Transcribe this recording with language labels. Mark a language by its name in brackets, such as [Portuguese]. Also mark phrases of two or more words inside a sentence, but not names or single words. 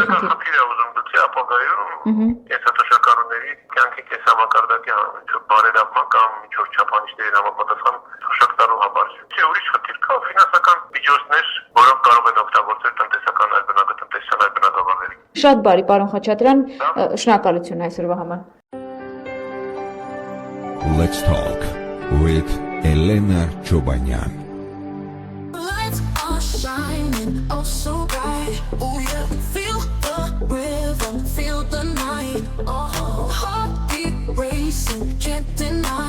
[Armenian] խնդիր է ուզում դուք ապագայում կենսաթոշակառուների կյանքի կենսամակարդակի բարելավման կամ ինչ-որ չափանիշների համապատասխան թոշակ տալու համար։ Չէ, ուրիշ խնդիր կա, ֆինանսական միջոցներ, որոնք կարող են օգտագործել տնտեսական այլ բնագավառների, այլ բնագավառների։ Շատ բարի, պարոն Խաչատրյան, շնորհակալություն այսօրվա համար։ [English] Let's talk with Elena Chobanyan. Lights are shining oh so bright. Oh yeah, feel the rhythm, feel the night. Oh, heartbeat racing, can't deny.